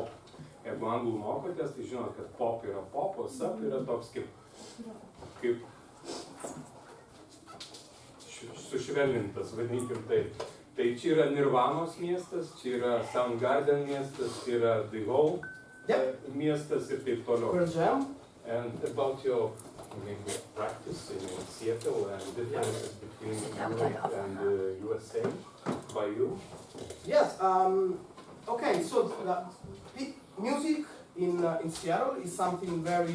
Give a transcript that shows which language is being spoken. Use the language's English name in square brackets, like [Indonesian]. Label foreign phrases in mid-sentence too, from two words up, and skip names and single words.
[Lithuanian] Jeigu anglų mokotės, tai žinot, kad pop yra pop, o sub yra toks kaip sušvelnintas, vadinkim taip. Tai čia yra Nirvanos miestas, čia yra Soundgarden miestas, čia yra DAILŽ miestas ir taip toliau. [English] And about your maybe practice in Seattle and differences between Europe and USA by you? Yes. Okay. So music in Seattle is something very.